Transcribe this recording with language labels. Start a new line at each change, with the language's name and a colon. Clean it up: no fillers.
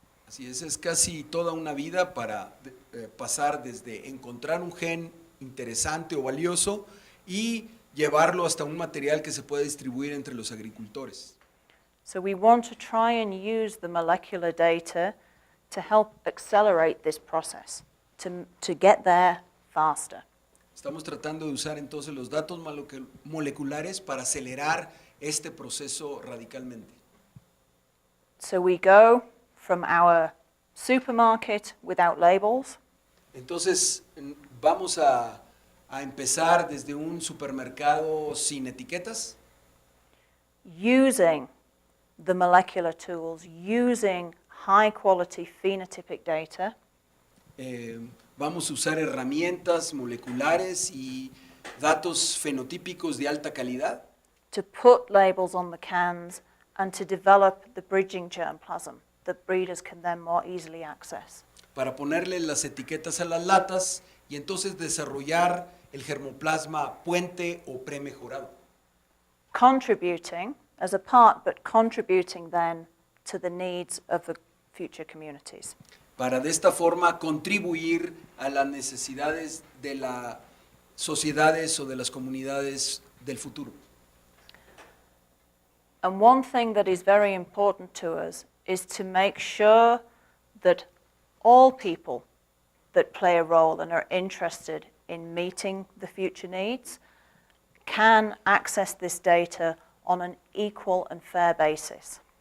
Spanish: Así es casi toda una vida para pasar desde encontrar un gen interesante o valioso y llevarlo hasta un material que se pueda distribuir entre los agricultores.
English: So we want to try and use the molecular data to help accelerate this process, to get there faster.
Spanish: Estamos tratando de usar entonces los datos moleculares para acelerar este proceso radicalmente.
English: So we go from our supermarket without labels
Spanish: Entonces vamos a empezar desde un supermercado sin etiquetas,
English: using the molecular tools, using high quality phenotypic data
Spanish: vamos a usar herramientas moleculares y datos fenotípicos de alta calidad
English: to put labels on the cans and to develop the bridging germplasm that breeders can then more easily access.
Spanish: para ponerle las etiquetas a las latas y entonces desarrollar el germoplasma puente o premejorado,
English: Contributing as a part, but contributing then to the needs of the future communities.
Spanish: para de esta forma contribuir a las necesidades de las sociedades o de las comunidades del futuro.
English: And one thing that is very important to us is to make sure that all people that play a role and are interested in meeting the future needs can access this data on an equal and fair basis.